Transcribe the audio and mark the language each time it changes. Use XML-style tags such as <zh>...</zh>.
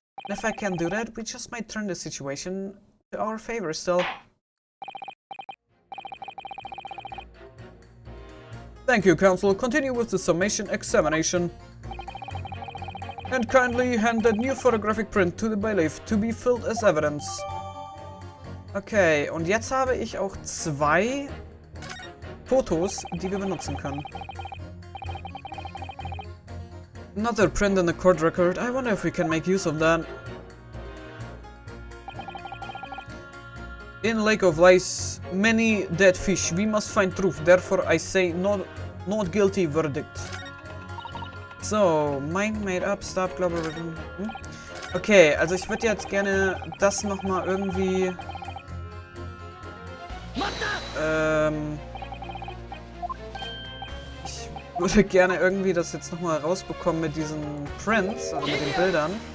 <en>And if I can do that, we just might turn the situation to our favor still. Thank you, Counsel. Continue with the Summation Examination. And kindly hand that new photographic print to the bailiff to be filled as evidence.</en> <de>Okay, und jetzt habe ich auch 2 Fotos, die wir benutzen können.</de> <en>Another print in the court record. I wonder if we can make use of that. In Lake of Lies, many dead fish. We must find truth. Therefore, I say not guilty verdict. So, mind made up, stop global.</en> <de>Okay, also ich würde jetzt gerne das nochmal irgendwie. Ich würde gerne irgendwie das jetzt nochmal rausbekommen mit diesen Prints, also mit den Bildern.</de>